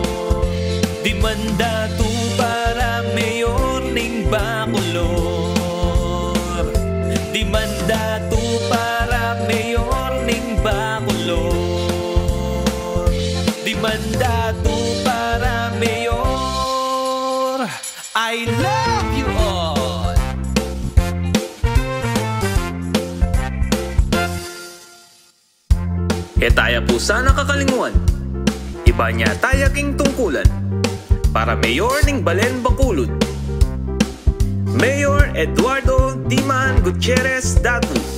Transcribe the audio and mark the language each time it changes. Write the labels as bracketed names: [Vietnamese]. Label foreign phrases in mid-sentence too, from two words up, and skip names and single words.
[Pampanga] Di mandato para mayor ning Bacolor. Di mandato para mayor ning Bacolor. Di mandato para mayor. [English] I love you all. [Pampanga] Taya po sana kakalinguan, iba niya tayaking tungkulan. Para mayor ning Balen Bacolod, Mayor Eduardo Diman Gutierrez Datu.